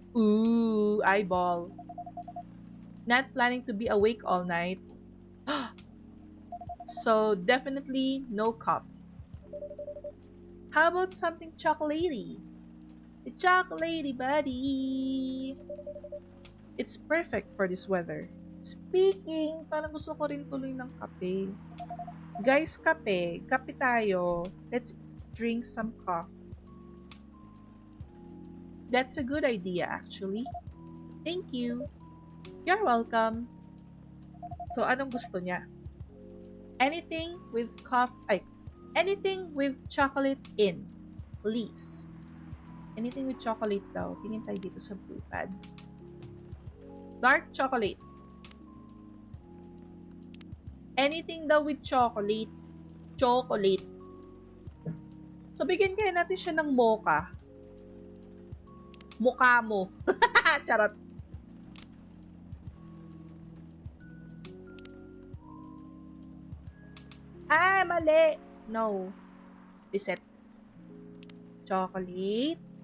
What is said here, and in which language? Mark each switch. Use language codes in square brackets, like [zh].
[en] Ooh, eyeball. Not planning to be awake all night. So definitely no coffee. How about something chocolatey? The chocolatey buddy. It's perfect for this weather. [tl] Speaking, parang gusto ko rin tuloy ng kape. [en] Guys, [tl] kape. Kape tayo. [en] Let's drink some coffee. That's a good idea, actually. Thank you. You're welcome. [tl] So, anong gusto niya? [en] Anything with anything with chocolate in, please. Anything with chocolate daw. [tl] Tingin tayo dito sa [en] blue pad. Dark chocolate. Anything daw with chocolate. Chocolate. [tl] So, bigyan kaya natin siya ng mocha. Mukha mo. Charot. [en] Ah, mali. No. Reset. Chocolate.